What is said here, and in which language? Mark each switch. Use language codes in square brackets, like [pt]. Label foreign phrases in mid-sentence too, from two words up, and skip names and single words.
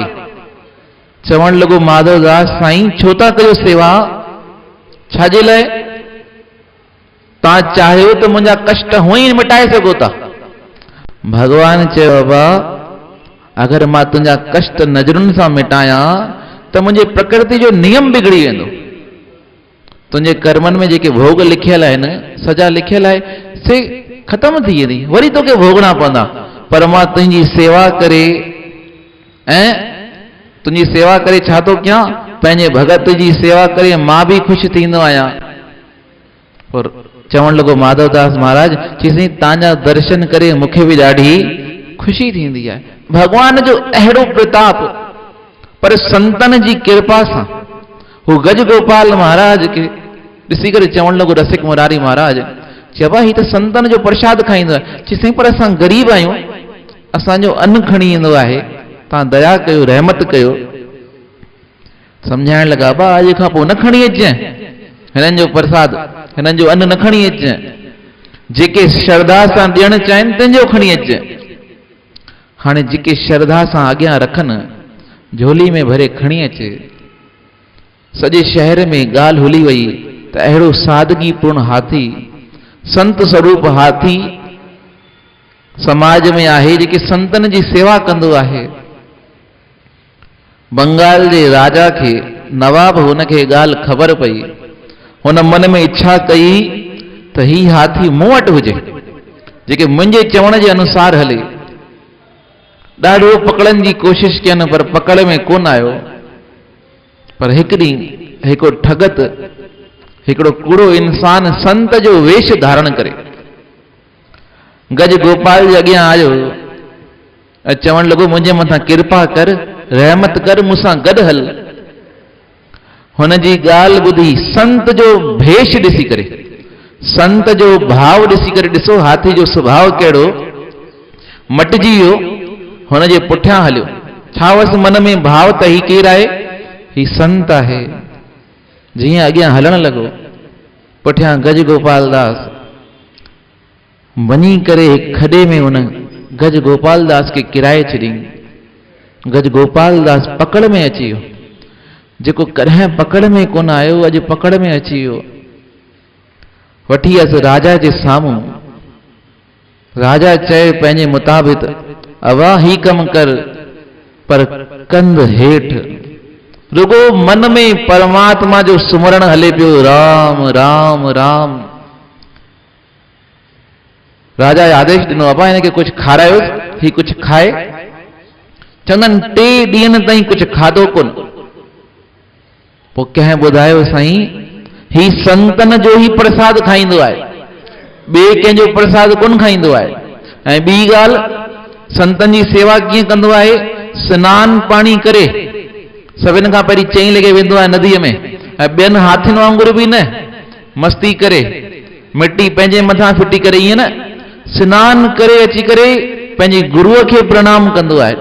[sd] चवण लॻो माधवदास, साईं छो था कयो सेवा, छाजे लाइ? तव्हां चाहियो त मुंहिंजा कष्ट हुअं ई मिटाए सघो था। भगवान चयो, बाबा अगरि मां तुंहिंजा कष्ट नज़रुनि सां मिटायां त मुंहिंजे प्रकृति जो नियम बिगड़ी वेंदो। तुंहिंजे कर्मनि में जेके भोग लिखियल आहिनि, सजा लिखियल आहे, से ख़तम थी वेंदी, वरी तोखे भोगणा पवंदा। पर मां तुंहिंजी सेवा करे, ऐं तुंहिंजी सेवा करे छा थो कयां, पंहिंजे भगत जी सेवा करे मां बि ख़ुशि थींदो आहियां। और चवण लॻो माधवदास महाराज, चईं तव्हांजा दर्शन करे मूंखे बि ॾाढी ख़ुशी थींदी आहे। भगवान जो अहिड़ो प्रताप, पर संतन जी कृपा सां हू गज गोपाल महाराज खे ॾिसी करे चवण लॻो रसिक मुरारी महाराज, चइबा ही त संतन जो प्रसाद खाईंदो आहे। चईं पर असां ग़रीब आहियूं, असांजो अन्न खणी ईंदो आहे, तव्हां दया कयो, रहमत कयो। सम्झाइण लॻा, बा अॼु खां पोइ न खणी अचजांइ हिननि जो प्रसाद, हिननि जो अन्न न खणी अचजांइ, जेके श्रद्धा सां ॾियणु चाहिनि तंहिंजो खणी अचजांइ। हाणे जेके श्रद्धा सां अॻियां रखनि, झोली में भरे खणी अचे। सॼे शहर में ॻाल्हि हुली वई त अहिड़ो सादगी पूर्ण हाथी, संत स्वरूप हाथी समाज में आहे, जेके संतन जी सेवा कंदो आहे। बंगाल जे राजा खे, नवाब हुनखे ॻाल्हि ख़बर पई, हुन मन में इच्छा कई त ही हाथी मूं वटि हुजे, जेके मुंहिंजे चवण जे अनुसार हले। ॾाढो पकड़नि जी कोशिशि कयनि, पर पकड़ में कोन आयो। पर हिकु ॾींहुं हिकिड़ो ठगत, हिकिड़ो कूड़ो इंसान संत जो वेश धारण करे गज गोपाल जे अॻियां आयो ऐं चवण लॻो, मुंहिंजे मथां कृपा कर, रहमत कर, मूंसां गॾु हल। हुन जी ॻाल्हि ॿुधी संत जो भेष ॾिसी करे, संत जो भाव ॾिसी करे, ॾिसो हाथी जो स्वभाव कहिड़ो, मटिजी वियो, हुन जे पुठियां हलियो। छा वस मन में भाव त ही केरु आहे, ही संत आहे। जीअं अॻियां हलण लॻो, पुठियां गज गोपाल दास वञी करे खॾे में हुन गज गोपाल दास खे किराए छॾी। गज गोपाल दास पकड़ में अची वियो, जेको कॾहिं पकड़ में कोन आयो, अॼु पकड़ में अची वियो। वठी वियसि राजा जे साम्हूं। राजा चए पंहिंजे मुताबिक़, अवा ही कम कर, पर कंध हेठि। रुगो मन में परमात्मा जो सुमरण हले पियो, राम राम राम। राजा आदेश ॾिनो, अबा हिनखे कुझु खारायो, ही कुझु खाए। चवंदनि 3 ॾींहंनि ताईं कुझु खाधो कोन। पोइ कंहिं ॿुधायो, साईं ही संतन जो ही प्रसाद खाईंदो आहे, ॿिए कंहिंजो प्रसाद कोन खाईंदो आहे। ऐं ॿी ॻाल्हि, संतन जी सेवा कीअं कंदो आहे, सनानु पाणी करे सभिनि खां पहिरीं 4 लॻे वेंदो आहे नदीअ में, ऐं ॿियनि हाथियुनि वांगुरु बि न मस्ती करे, मिटी पंहिंजे मथां फिटी करे, ईअं न, सनानु करे अची करे पंहिंजे गुरुअ खे प्रणाम कंदो आहे।